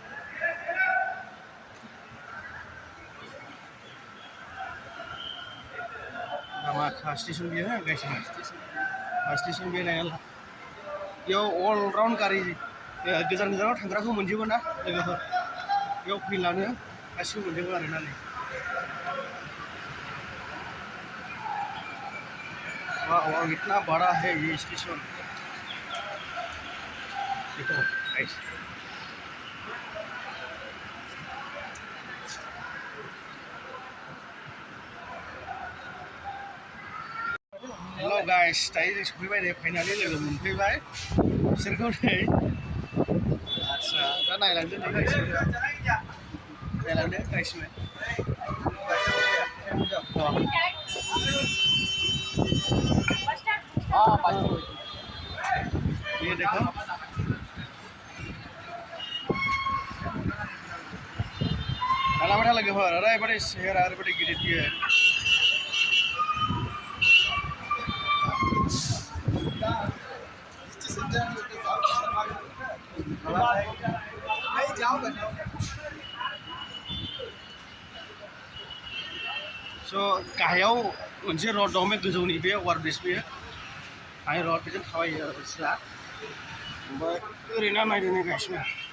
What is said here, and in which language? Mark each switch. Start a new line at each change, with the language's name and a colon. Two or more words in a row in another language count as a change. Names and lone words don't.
Bodo: लामा खा स्टेसन बियो हो गाइसमोन बास स्टेसन बे नायला बेयाव अलराउन्ड गारि गोजान गोजानाव थांग्राखौ मोनजोबो ना लोगोफोर बेयाव फैलानो गासिबो मोनजोबो आरोना नै
Hindi: वाह इतना बड़ा है ये स्टेशन
Bodo: देखो गाइस
English: hello guys
Bodo: दायो जों सफैबाय नै फाइनालि लोगो मोनफैबाय बिसोरखौ नै आदसा दा नायलांदो नै गाइसमोन नायलांदो गाइसमोन
Hindi: ये देखो
Bodo: नायलांबाय था लोगोफोर ओरैबायदि सेहेरा ओरैबायदि गिदिर बियो स' गाहायाव मोनसे रड दं बे गोजौनि बे अभारब्रिज बेयो हाइ रड बेजों थाबायो आरो बिसोरा ओमफ्राय ओरैनो नायदो नै गाइसमोन